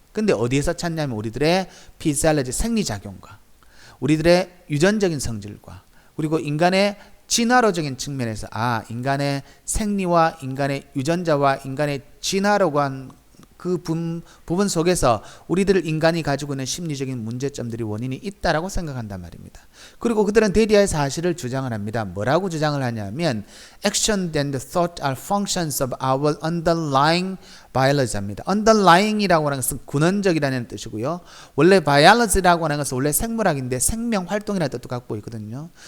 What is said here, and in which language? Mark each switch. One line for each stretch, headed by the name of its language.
Korean: 근데 어디에서 찾냐면 우리들의 physiology, 생리작용과 우리들의 유전적인 성질과 그리고 인간의 진화론적인 측면에서 인간의 생리와 인간의 유전자와 인간의 진화라고 한 그 부분 속에서 우리들 인간이 가지고 있는 심리적인 문제점들이 원인이 있다라고 생각한단 말입니다. 그리고 그들은 대리의 사실을 주장을 합니다. 뭐라고 주장을 하냐면
English: Action and thought are functions of our underlying biology입니다.
Korean: underlying이라고 하는 것은 근원적이라는 뜻이고요. 원래 biology라고 하는 것은 원래 생물학인데 생명활동이라는 뜻도 갖고 있거든요.